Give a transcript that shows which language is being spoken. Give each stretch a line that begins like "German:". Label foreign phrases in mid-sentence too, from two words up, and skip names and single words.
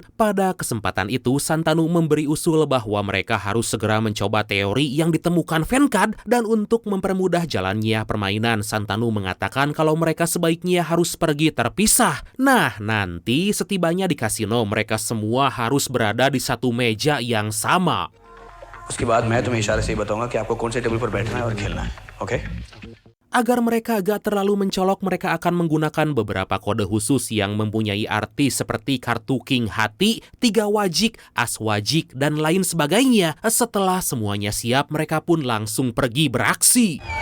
Indonesian: Pada kesempatan itu, Santanu memberi usul bahwa mereka harus segera mencoba teori yang ditemukan Venkat, dan untuk mempermudah jalannya permainan, Santanu mengatakan kalau mereka sebaiknya harus pergi terpisah. Nah, nanti setibanya di kasino, mereka semua harus berada di satu meja yang sama.
Hindi: उसके बाद मैं तुम्हें इशारे से ही बताऊंगा कि आपको कौन से टेबल पर बैठना है और खेलना है,
Indonesian: oke? Agar mereka agak terlalu mencolok, mereka akan menggunakan beberapa kode khusus yang mempunyai arti seperti kartu king hati, 3 wajik, as wajik, dan lain sebagainya. Setelah semuanya siap, mereka pun langsung pergi beraksi.